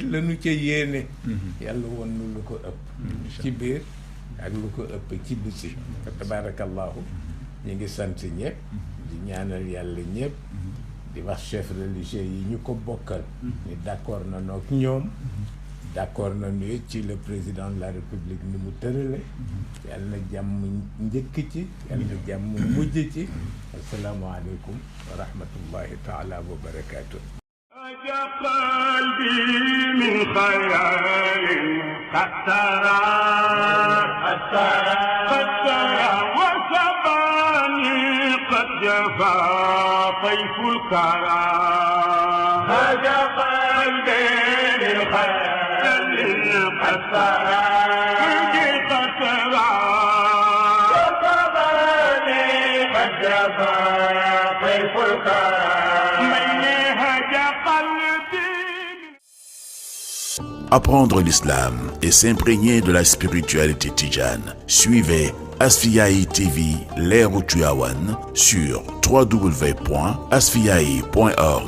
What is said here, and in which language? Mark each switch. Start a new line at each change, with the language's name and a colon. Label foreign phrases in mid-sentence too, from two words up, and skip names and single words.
Wolof: lañu ca yéene yàlla woon nu lu ko ëpp ci biir ak lu ko ëpp ci biti fa tabarakallahu ñu ngi sant ñëpp di ñaanal yàlla ñëpp di wax
French: chef religieux
Wolof: yi ñu ko bokkal ni d'accord na noog ñoom d'accord na nu ci
French: le président de la république
Wolof: ni mu tërale yàlla na jàmm njëkk ci yàlla na jàmm mujj ci
Arabic: السلام عليكم ورحمة الله تعالى وبركاته قلبي من خيال قد ترى وسباني قد جفا طيف الكرى هذا قلبي من خيال قد ترى وسباني قد جفا طيف الكرى
French: Apprendre l'islam et s'imprégner de la spiritualité tidjane. Suivez Asfiyahi TV Leeru Tivaouane sur www.asfiyahi.org.